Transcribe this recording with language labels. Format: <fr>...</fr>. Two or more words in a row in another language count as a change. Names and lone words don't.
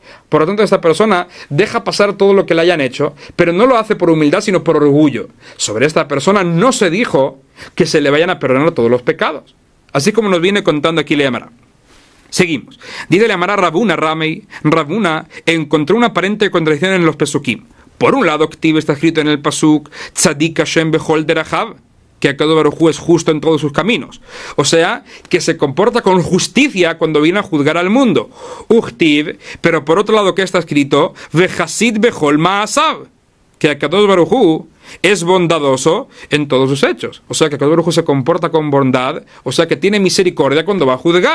<es>Por lo tanto, esta persona deja pasar todo lo que le hayan hecho, pero no lo hace por humildad, sino por orgullo. Sobre esta persona no se dijo que se le vayan a perdonar todos los pecados. Así como nos viene contando aquí Leamara. Seguimos. Dice Leamara Rabuna Ramei, Rabuna encontró una aparente contradicción en los pesukim. Por un lado, activo está escrito en el pasuk,</es> <he>צדיק ה' בכל דרכיו,</he> <es>que Akadosh Baruj Hu es justo en todos sus caminos. O sea, que se comporta con justicia cuando viene a juzgar al mundo. Uchtiv, pero por otro lado, ¿qué está escrito?</es> <he>וחסיד בכל מעשיו,</he> <es>que Akadosh Baruj Hu es bondadoso en todos sus hechos. O sea, que Akadosh Baruj Hu se comporta con bondad, o sea, que tiene misericordia cuando va a juzgar.</es>